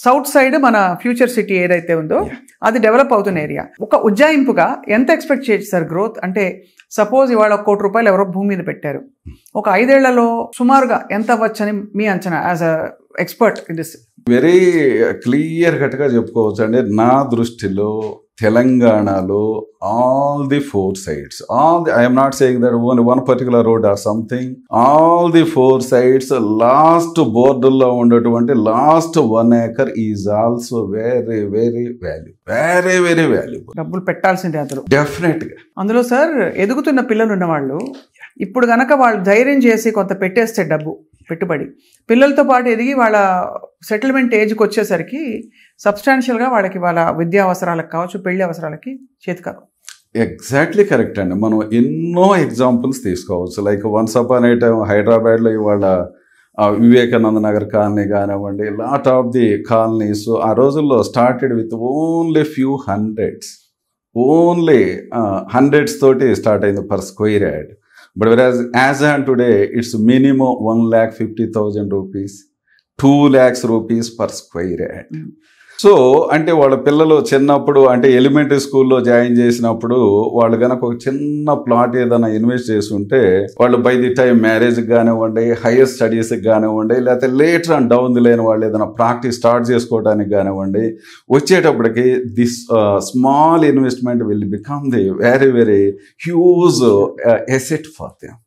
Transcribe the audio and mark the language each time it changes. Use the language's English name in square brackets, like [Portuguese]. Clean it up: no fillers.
[Telugu] South side మన future city ఏదైతే ఉందో అది డెవలప్ అవుతున్న ఏరియా. ఒక ఉజ్జాయింపుగా ఎంత ఎక్స్పెక్ట్ చేయొచ్చు సార్ గ్రోత్? అంటే సపోజ్ ఇవాళ ₹1,00,00,000 ఎవరో భూమి మీద పెట్టారు, ఒక 5 ఏళ్లలో సుమారుగా ఎంత అవ్వచ్చని మీ అంచనా as a expert in this? Very clear cut గా చెప్పుకోవచ్చు అండి. నా దృష్టిలో [English] తెలంగాణలో all the four sides, I am not saying that only one particular road or something, all the four sides, last border [Telugu] లో ఉండేటువంటి [English] last 1 acre is also very very valuable. [Telugu] డబ్బులు పెట్టాల్సిందే అందులో డెఫినెట్గా. అందులో సార్ ఎదుగుతున్న పిల్లలు ఉన్నవాళ్ళు ఇప్పుడు గనక వాళ్ళు ధైర్యం చేసి కొంత పెట్టేస్తే డబ్బు పెట్టుబడి పిల్లలతో పాటు ఎదిగి వాళ్ళ సెటిల్మెంట్ ఏజ్కి వచ్చేసరికి సబ్స్టాన్షియల్గా వాళ్ళకి వాళ్ళ విద్యా అవసరాలకు కావచ్చు పెళ్లి అవసరాలకి చేతికారు. ఎగ్జాక్ట్లీ కరెక్ట్ అండి. మనం ఎన్నో ఎగ్జాంపుల్స్ తీసుకోవచ్చు. [English] like once upon a time [Telugu] హైదరాబాద్లో ఇవాళ వివేకానంద నగర్ కాలనీ కానివ్వండి, [English] lot of the colonies [Telugu] ఆ రోజుల్లో started with only few hundreds, only hundreds తోటి స్టార్ట్ అయింది per square yard. [English] But whereas as on today, it's minimum 1,50,000 rupees, 2 lakhs rupees per square yard. [Telugu] So అంటే వాళ్ళ పిల్లలు చిన్నప్పుడు అంటే ఎలిమెంటరీ స్కూల్లో జాయిన్ చేసినప్పుడు వాళ్ళు కనుక ఒక చిన్న ప్లాట్ ఏదైనా ఇన్వెస్ట్ చేసి ఉంటే వాళ్ళు బై ది టైం మ్యారేజ్కి కానివ్వండి, హైయర్ స్టడీస్కి కానివ్వండి, లేకపోతే later and down the line వాళ్ళు ఏదైనా ప్రాక్టీస్ స్టార్ట్ చేసుకోవడానికి కానివ్వండి, వచ్చేటప్పటికి [English] This small investment will become the very very huge asset for them.